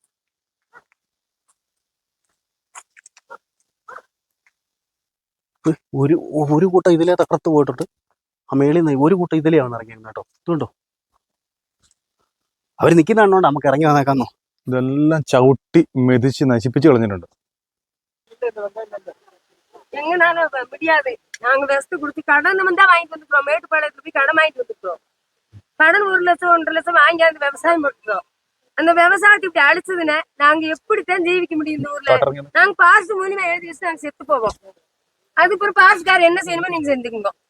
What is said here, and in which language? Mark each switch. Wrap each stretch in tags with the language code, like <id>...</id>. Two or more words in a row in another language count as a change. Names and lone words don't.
<ml>ഒരു കൂട്ടം ഇതിലേ തകർത്ത് പോയിട്ടുണ്ട്. ആ മേളിൽ നിന്ന് ഒരു കൂട്ടം ഇതിലെയാണ് ഇറങ്ങിയത് കേട്ടോ. ഇതുണ്ടോ, അവർ നിൽക്കുന്നതാണോണ്ട് നമുക്ക് ഇറങ്ങി വന്നേക്കാന്നോ. ഇതെല്ലാം ചവിട്ടി മെതിച്ച് നശിപ്പിച്ച് കളഞ്ഞിട്ടുണ്ട്.</ml> <ta>எங்கனால முடியாது. நாங்க வெஸ்ட் கொடுத்து கடன் தான் வாங்கிட்டு வந்துக்கிறோம். மேட்டுப்பாளையத்துல போய் கடன் வாங்கிட்டு வந்துக்கிறோம். கடன் 1 லட்சம் 1.5 லட்சம் வாங்கி அந்த விவசாயம் போட்டுக்கிறோம். அந்த விவசாயத்தை இப்படி அழிச்சதுன்னு நாங்க எப்படித்தான் ஜீவிக்க முடியும் இந்த ஊர்ல? நாங்க பாஸ் மூலியமா எழுதி வச்சு நாங்க செத்து போவோம். அதுக்கு ஒரு பாஸ்கார் என்ன செய்யணுமோ நீங்க செஞ்சுக்கோங்க.</ta>